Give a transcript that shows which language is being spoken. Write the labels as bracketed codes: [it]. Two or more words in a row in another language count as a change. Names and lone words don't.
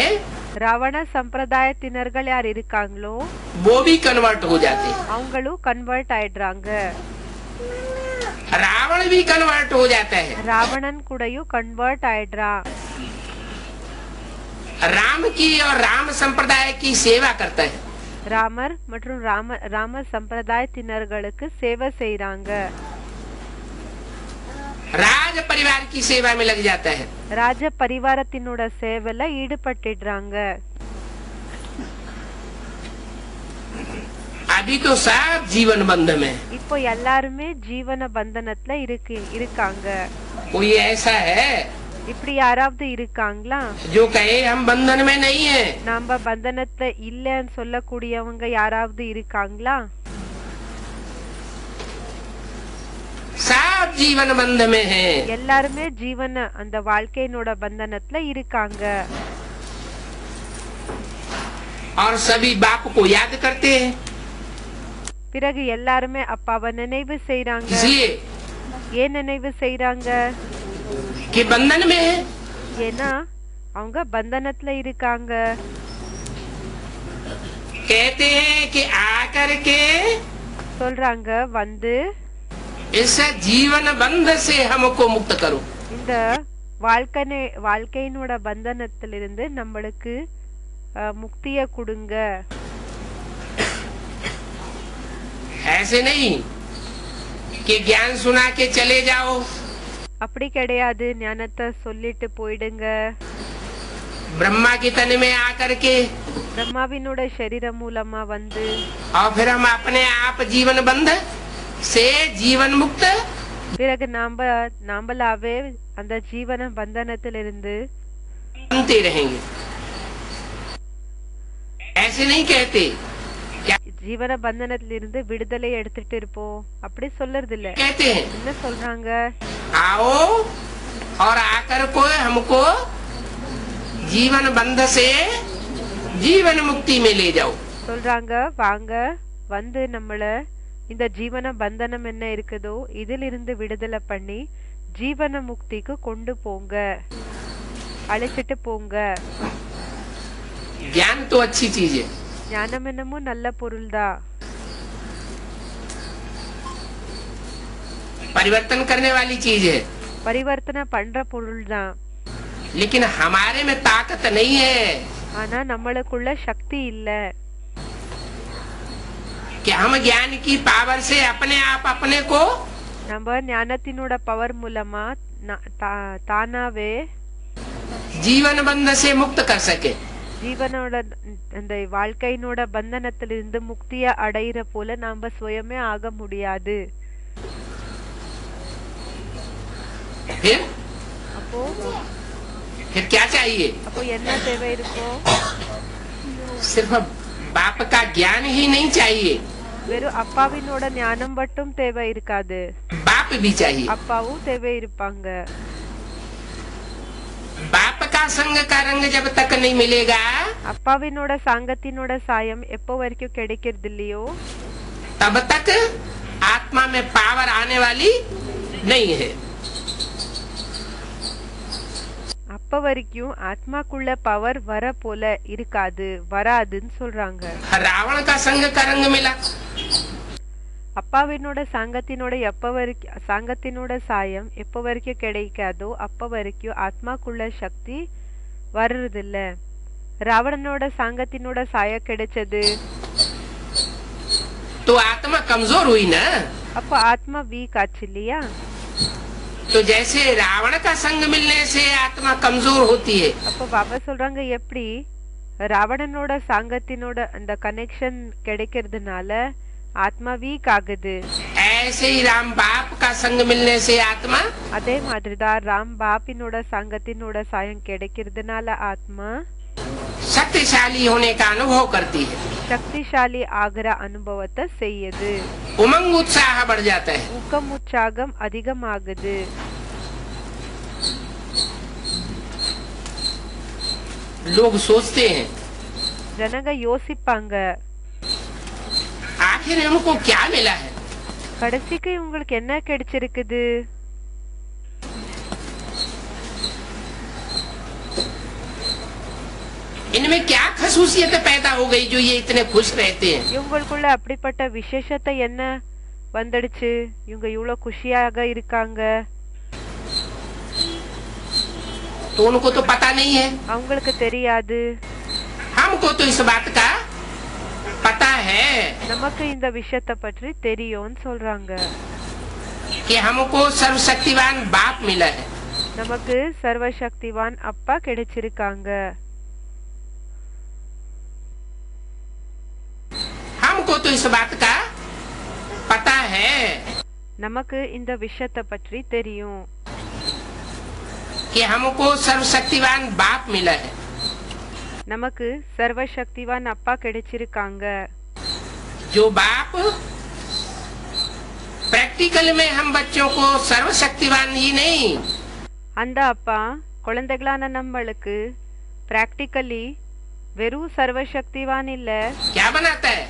[ta] ராவண சம்பிரதாயத்தினர்கள் யார் இருக்காங்களோ [hi] वो भी कन्वर्ट हो जाते, [ta] அவங்களும் கன்வெர்ட் ஆயிடுறாங்க. [hi] रावण भी कन्वर्ट हो जाता है। [ta] ராவணன் கூடயும் கன்வெர்ட் ஆயிடுறான். [hi] राम की और राम संप्रदाय की सेवा करता है। [ta] ராமர் மற்றும் ராம சம்பிரதாயத்தினர்களுக்கு சேவை செய்யறாங்க. [hi] राज परिवार की सेवा में लग जाता है। [ta] ராஜ பரிவாரத்தினோட சேவையில ஈடுபட்டுடுறாங்க. [hi] अभी तो सब जीवन बंध में, [ta] இப்போ எல்லாருமே ஜீவன பந்தனத்துல இருக்காங்க. [hi] कोई ऐसा है [ta] இப்படி யாராவது இருக்காங்களா [hi] जो कहे हम बंधन में नहीं है? [ta] நாம பந்தனத்துல இல்லன்னு சொல்லக்கூடியவங்க யாராவது இருக்காங்களா? [hi] सब जीवन बंध में है। [ta] எல்லாருமே ஜீவன அந்த வாழ்க்கையினோட பந்தனத்துல இருக்காங்க. [hi] और सभी बाप को याद करते हैं, [ta] பிறகு எல்லாருமே அப்பாவை நினைவு செய்யறாங்க. [hi] इसलिए [ta] ஏன் நினைவு செய்யறாங்க? [hi] कि बंधन में है। [ta] ஏன்னா அவங்க பந்தனத்துல இருக்காங்க. [hi] कहते हैं कि आकर के [ta] சொல்றாங்க வந்து [hi] इस जीवन बंध से हमको मुक्त करो। [ta] இந்த வாழ்க்கையினோட பந்தனத்திலிருந்து நம்மளுக்கு முக்திய கொடுங்க. [hi] ऐसे नहीं कि ज्ञान सुना के चले जाओ, [ta] அப்படி கிடையாது. ஞானத்தை சொல்லிட்டு போயிடுங்க. [hi] ब्रह्मा के तन में आकर के [ta] பிரம்மாவினோட சரீரம் மூலமா வந்து [hi] और फिर हम अपने आप जीवन बंध से जीवन मुक्त [ta] பிறகு நாம்பளாவே அந்த ஜீவன பந்தனத்திலிருந்து [hi] बनते रहेंगे। ऐसे नहीं कहते, [ta] ஜீவன பந்தனத்திலிருந்து விடுதலை எடுத்துட்டு இருப்போம் அப்படி சொல்றது இல்ல. [hi] कहते हैं [ta] என்ன சொல்றாங்க? [hi] आओ और आकर को हमको जीवन बंध से जीवन मुक्ति में ले जाओ। [ta] சொல்றாங்க வாங்க வந்து நம்மள இந்த ஜீவன பந்தனம் என்ன இருக்குதோ இதிலிருந்து விடுதலை பண்ணி ஜீவன முக்திக்கு கொண்டு போங்க, அழைச்சிட்டு போங்க. [hi] ज्ञान तो अच्छी चीज है, [ta] ஞானம் என்னமோ நல்ல பொருள்தான், [hi] परिवर्तन करने वाली चीज है, [ta] பரிவர்த்தனை பண்ற பொருள்தான். [hi] लेकिन हमारे में ताकत नहीं है [ta] ஆனா நம்மளுக்குள்ள சக்தி இல்ல. [hi] कि हम ज्ञान की पावर से अपने आप अपने को [ta] நம்ம ஞானத்தினோட பவர் மூலமா தானாவே [hi] जीवन बंध से मुक्त कर सके। [ta] ஜீவனோட அந்த வாழ்க்கையினோட பந்தனத்திலிருந்து முக்திய அடையிற போல நாம சுயமே ஆக முடியாது. [hi] फिर [ta] அப்போ [hi] फिर क्या चाहिए? [ta] அப்போ என்ன தேவை இருக்கும்? [hi] सिर्फ बाप का ज्ञान ही नहीं चाहिए, [ta] வெறும் அப்பாவினோட ஞானம் மட்டும் தேவை இருக்காது, [hi] बाप भी चाहिए। [ta] அப்பாவும் தேவை இருப்பாங்க. [hi] बाप का संग का रंग जब तक नहीं मिलेगा [ta] அப்பாவினோட சாங்கத்தினோட சாயம் எப்போ வரைக்கும் கிடைக்கிறது இல்லையோ [hi] तब तक आत्मा में पावर आने वाली नहीं है। [ta] அப்ப வரைக்கும் ஆத்மாக்குள்ள பவர் வர போல இருக்காது, வராதுன்னு சொல்றாங்க. [hi] रावण का संग का रंग मिला, [ta] அப்பாவினோட சாங்கத்தினோட சாயம் எப்ப வரைக்கும் கிடைக்காதோ அப்ப வரைக்கும் ஆத்மாக்குள்ள சக்தி வர்றதில்ல. ராவணனோட சாங்கத்தினோட சாயம் கிடைச்சது, [hi] तो आत्मा कमजोर हुई ना। [ta] அப்ப ஆத்மா வீக் ஆச்சு இல்லையா? [hi] तो जैसे रावण का संग मिलने से आत्मा कमजोर होती है, [ta] அப்ப பாபா சொல்றாங்க எப்படி ராவணனோட சாங்கத்தினோட அந்த கனெக்ஷன் கிடைக்கிறதுனால ஆத்மா வீக் ஆகுது, [hi] ऐसे ही राम बाप का संग मिलने से आत्मा [ta] அதே மாதிரிதான் ராம் பாப்பினோட சாங்கத்தினோட சாயம் கிடைக்கிறதுனால ஆத்மா [hi] शक्तिशाली होने का अनुभव करती है, [ta] சக்திசாலி ஆகிற அனுபவத்தை செய்யுது, [hi] उमंग उत्साह बढ़ जाता है। [ta] ஊக்கம் உற்சாகம் அதிகமாகுது. [hi] लोग सोचते हैं [ta] ஜனங்க யோசிப்பாங்க, [hi] आखिर उनको क्या मिला है, [ta] கடைசிக்கு உங்களுக்கு என்ன கிடைச்சிருக்குது? [hi] इनमें क्या खसूसियत पैदा हो गई जो ये इतने खुश रहते हैं। [ta] இவங்களுக்குள்ள அப்படிப்பட்ட விசேஷத்தை என்ன வந்துடுச்சு, இவங்க இவ்வளவு குஷியாக இருக்காங்க? [hi] तो उनको तो पता नहीं है, [ta] அவங்களுக்கு தெரியாது. [hi] हमको तो इस बात का पता है [ta] நமக்கு இந்த விஷயத்தை பற்றி தெரியும்னு சொல்றாங்க. [hi] कि हमको सर्वशक्तिवान बाप मिला है, [ta] நமக்கு சர்வசக்திவான் அப்பா கிடைச்சிருக்காங்க. [hi] हमको तो इस बात का पता है [ta] நமக்கு இந்த விஷயத்தை பற்றி தெரியும் [hi] कि हमको सर्वशक्तिवान बाप मिला है। [ta] நமக்கு சர்வசக்திவான் அப்பா கிடைச்சிருக்காங்க. [hi] जो बाप प्रैक्टिकल में हम बच्चों को सर्वशक्तिवान ही नहीं, [ta] அந்த அப்பா குழந்தைகளான நம்மளுக்கு பிராக்டிக்கலி வெறும் சர்வசக்திவான் இல்ல, [hi] क्या बनाता है,